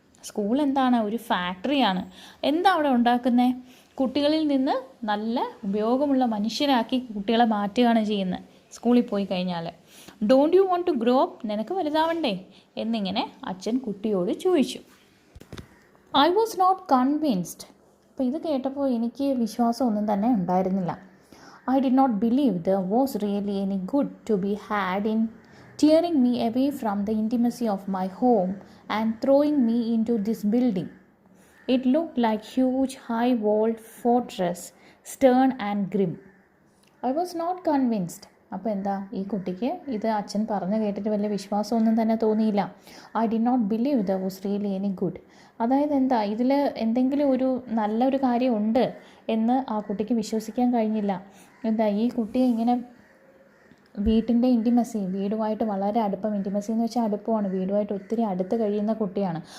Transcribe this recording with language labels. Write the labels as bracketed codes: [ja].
[ml] School എന്താണ്, ഒരു ഫാക്ടറിയാണ്. എന്താ അവിടെ ഉണ്ടാക്കുന്നത്, കുട്ടികളിൽ നിന്ന് നല്ല ഉപയോഗമുള്ള മനുഷ്യരാക്കി കുട്ടികളെ മാറ്റുകയാണ് ചെയ്യുന്നത് സ്കൂളിൽ പോയി കഴിഞ്ഞാൽ. [en] don't you want to grow up, [ml] നിനക്ക് വലുതാവണ്ടേ എന്നിങ്ങനെ അച്ഛൻ കുട്ടിയോട് ചോദിച്ചു. [en] I was not convinced, [ml] അപ്പോൾ ഇത് കേട്ടപ്പോൾ എനിക്ക് വിശ്വാസമൊന്നും തന്നെ ഉണ്ടായിരുന്നില്ല. [en] I did not believe there was really any good to be had in tearing me away from the intimacy of my home and throwing me into this building. It looked like huge high-walled fortress, stern and grim. I was not convinced. [ml] അപ്പോൾ എന്താ, ഈ കുട്ടിക്ക് ഇത് അച്ഛൻ പറഞ്ഞു കേട്ടിട്ട് വലിയ വിശ്വാസമൊന്നും തന്നെ തോന്നിയില്ല. [en] I did not believe there was really any good. [ml] അതായത് എന്താ, ഇതിൽ എന്തെങ്കിലും ഒരു നല്ലൊരു കാര്യമുണ്ട് എന്ന് ആ കുട്ടിക്ക് വിശ്വസിക്കാൻ കഴിഞ്ഞില്ല. എന്താ, ഈ കുട്ടിയെ ഇങ്ങനെ വീട്ടിൻ്റെ ഇൻറ്റിമസി, വീടുമായിട്ട് വളരെ അടുപ്പം, ഇൻറ്റിമസി എന്ന് വെച്ചാൽ അടുപ്പമാണ്, വീടുമായിട്ട് ഒത്തിരി അടുത്ത് കഴിയുന്ന കുട്ടിയാണ്.